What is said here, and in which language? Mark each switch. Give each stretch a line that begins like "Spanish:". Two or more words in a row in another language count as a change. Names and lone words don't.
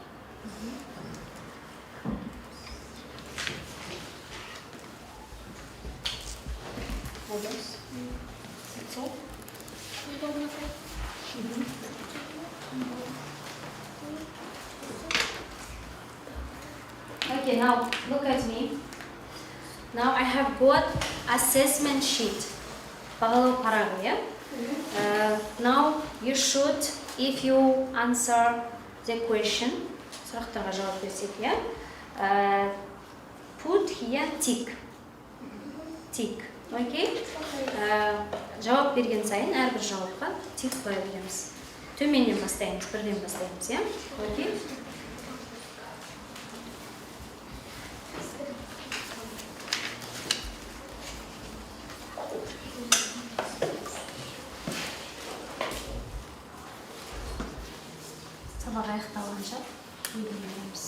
English: That's all? Okay, now look at me. Now I have got assessment sheet.
Kazakh: Бағалау парағы,
English: yeah? Now you should, if you answer the question,
Kazakh: сұрақтарға жауап берсек,
English: yeah? Put here tick. Tick, okay?
Kazakh: Жауап берген сайын әрбір жауапқа tick қоя береміз. Төменнен бастаймыз, бірден бастаймыз,
English: yeah? Okay?
Kazakh: Сабақ аяқталғанша үйренеміз.